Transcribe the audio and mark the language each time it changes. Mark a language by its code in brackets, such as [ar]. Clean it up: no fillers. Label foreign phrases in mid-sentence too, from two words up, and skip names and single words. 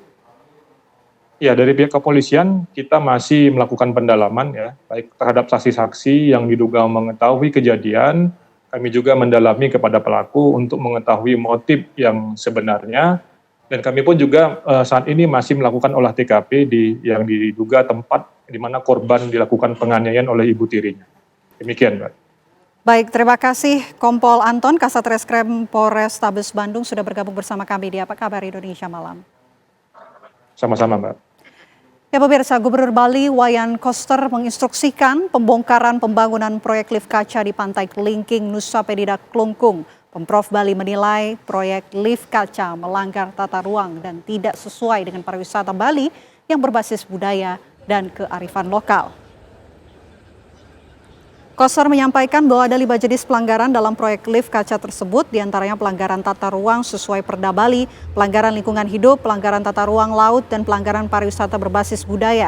[id] Ya, dari pihak kepolisian kita masih melakukan pendalaman ya, baik terhadap saksi-saksi yang diduga mengetahui kejadian, kami juga mendalami kepada pelaku untuk mengetahui motif yang sebenarnya, dan kami pun juga saat ini masih melakukan olah TKP yang diduga tempat di mana korban dilakukan penganiayaan oleh ibu tirinya. Demikian, Mbak. Baik, terima kasih Kompol Anton, Kasat Reskrim Polrestabes Bandung sudah bergabung bersama kami di Apa Kabar Indonesia Malam. Sama-sama, Mbak. Ya pemirsa, Gubernur Bali Wayan Koster menginstruksikan pembongkaran pembangunan proyek lift kaca di Pantai Kelingking, Nusa Penida, Klungkung. Pemprov Bali menilai proyek lift kaca melanggar tata ruang dan tidak sesuai dengan pariwisata Bali yang berbasis budaya dan kearifan lokal. Koster menyampaikan bahwa ada 5 jenis pelanggaran dalam proyek lift kaca tersebut, diantaranya pelanggaran tata ruang sesuai Perda Bali, pelanggaran lingkungan hidup, pelanggaran tata ruang laut, dan pelanggaran pariwisata berbasis budaya.